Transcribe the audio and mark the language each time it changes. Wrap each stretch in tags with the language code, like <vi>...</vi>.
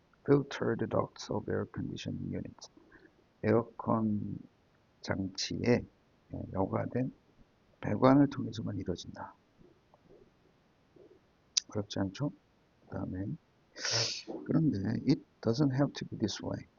<en>filtered ducts of air conditioning units.</en> <ko>에어컨 장치에 여과된 배관을 통해서만 이루어진다. 어렵지 않죠? 그 다음에 그런데</ko> <en>it doesn't have to be this way.</en>